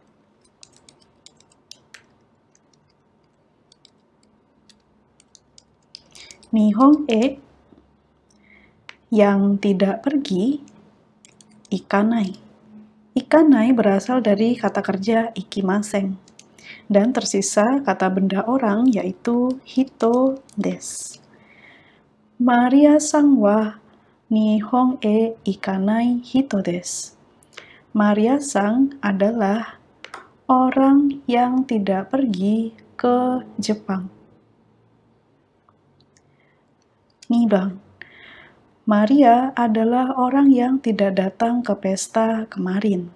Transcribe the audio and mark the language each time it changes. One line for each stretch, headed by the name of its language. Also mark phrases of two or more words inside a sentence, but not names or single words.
Japanese: 日本へ,
Indonesian: yang tidak pergi,
Japanese: ikanai.
Indonesian: Ikanai berasal dari kata kerja ikimasen. Dan tersisa kata benda orang yaitu
Japanese: 人です. Mariaさんは日本へ行かない人です.
Indonesian: Maria Sang adalah orang yang tidak pergi ke Jepang.
Japanese: Nibang.
Indonesian: Maria adalah orang yang tidak datang ke pesta kemarin.